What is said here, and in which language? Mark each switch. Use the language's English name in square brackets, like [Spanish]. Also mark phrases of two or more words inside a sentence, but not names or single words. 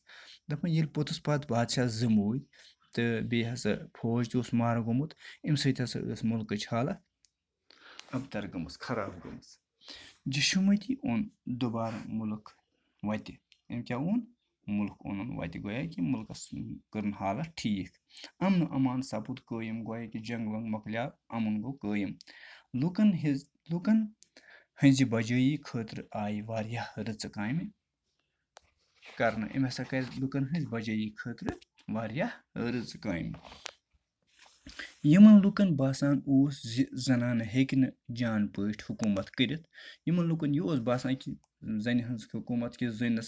[Kashmiri] दपान ये पोतुस पथ बादशाह ज मूद तो बे हसा फौज तो मार गोमुत अम सत हसा मुल्कच हालत अबतर गमस खराब गमस। जशुमती ओन दोबारा मुल्क वत। अम क्या ओन मुल्क ओन वत गोया कि मुल्कस कर हालत ठीक। अमन अमान सपुद कायम गोया कि जंग वंग मकलिया अमन गो कायम। लूकन हंज बजई खतर आय वारियाह रच कामि करना अम हसा कर लुकन हंज बजई खतर वारियाह रच कामि यमन लुकन बासान ओस जनान हेक न जान पट हुकूमत करित यमन लुकन यह ओस बासान कि जन हंज हुकूमत कि जन नसा